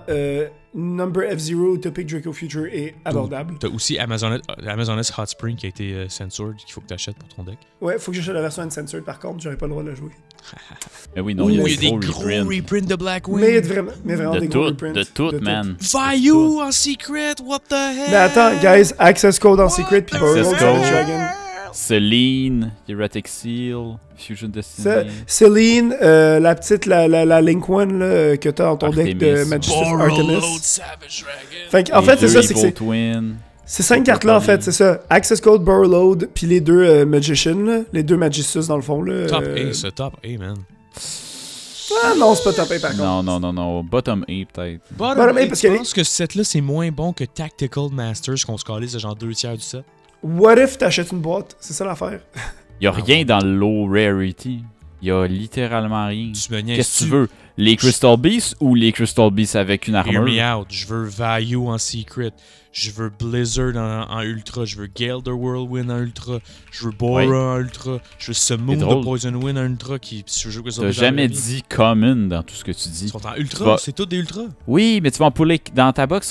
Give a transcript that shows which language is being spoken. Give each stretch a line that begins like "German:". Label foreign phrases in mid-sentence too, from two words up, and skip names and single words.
French: Number F-Zero, Topic Draco Future est abordable. T'as aussi Amazoness Hot Spring qui a été censored, qu'il faut que t'achètes pour ton deck. Ouais, faut que j'achète la version uncensored par contre, j'aurais pas le droit de la jouer. Mais oui, non, il y a des gros reprints de Blackwing. Mais vraiment des gros reprints. De tout, man. Vayu en secret,
English: what the hell?
French: Mais attends, guys, Access Code en secret, puis Burrow Dragon. Celine, Erratic Seal, Fusion Destiny. Céline, la petite, la Link One là, que t'as dans ton deck de Magic Artemis. Fait en fait, c'est ça, c'est que ces 5 cartes-là, en fait, c'est ça. Access Code, Burrowload, puis les 2 Magician, là, les 2 Magicius dans le fond. Là, top A, c'est top A, man. Ah non, c'est pas top A par contre. Non. Bottom A peut-être. Bottom A, parce que je pense que ce set-là, c'est moins bon que Tactical Masters, qu'on se calise de genre 2 tiers du set.
English: What if
French: t'achètes une boîte? C'est ça l'affaire. Y'a rien dans le
English: low rarity.
French: Y'a littéralement rien. Qu'est-ce que tu veux? Les Crystal Beasts ou les Crystal Beasts avec une armure?
English: Hear me out.
French: Je veux Value en secret. Je veux Blizzard en ultra. Je veux Gale the Whirlwind en ultra. Je veux Bora en ultra. Je veux Summon de Poison Wind en ultra. T'as jamais dit common dans tout ce que tu dis. Ils sont en ultra. C'est tout des ultra. Oui, mais tu vas en pouler dans ta box.